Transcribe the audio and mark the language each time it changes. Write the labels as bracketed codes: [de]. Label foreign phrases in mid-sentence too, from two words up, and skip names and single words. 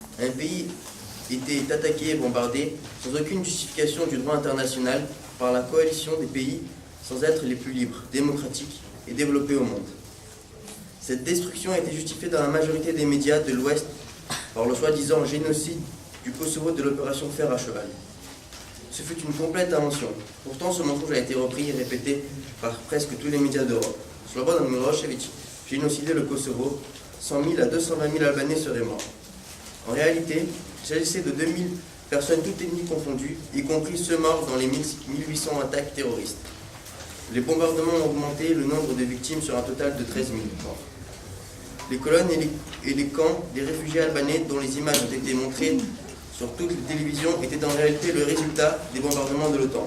[fr] pays était attaqué et bombardé sans aucune justification du droit international par la coalition des pays sans être les plus libres, démocratiques et développés au monde. Cette destruction a été justifiée dans la majorité des médias de l'Ouest par le soi-disant génocide du Kosovo de l'opération Fer à cheval. Ce fut une complète invention. Pourtant, ce mensonge a été repris et répété par presque tous les médias d'Europe. Slobodan Milošević génocidait le Kosovo, 100 000 à 220 000 Albanais seraient morts. En réalité, il s'agissait de 2000 personnes toutes ethnies confondues, y compris ceux morts dans les 1800 attaques terroristes. Les bombardements ont augmenté le nombre de victimes sur un total de 13 000 morts. Les colonnes et les camps des réfugiés albanais dont les images ont été montrées sur toutes les télévisions étaient en réalité le résultat des bombardements de l'OTAN.